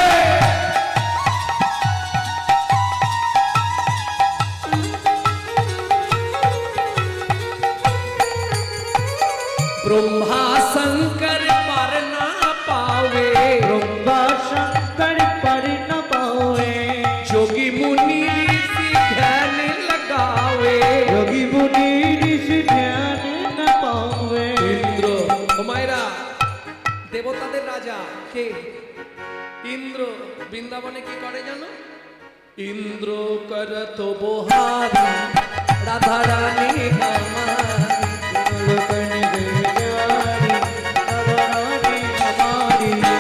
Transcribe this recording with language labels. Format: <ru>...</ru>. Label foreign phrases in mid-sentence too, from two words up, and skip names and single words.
<hi>ब्रह्मा शंकर पर ना पावे, ब्रह्मा शंकर पर न पावे, जोगी मुनि ऋषि ध्यान लगावे, जोगी मुनि ऋषि ध्यान न पावे। इंद्र</hi> <bn>হুমায়রা দেবতাদের রাজা কে? ইন্দ্র বৃন্দাবনে কি করে জানো?</bn> <hi>इंद्र करत बोहारी राधा रानी हमारी, राधा रानी हमारी।</hi>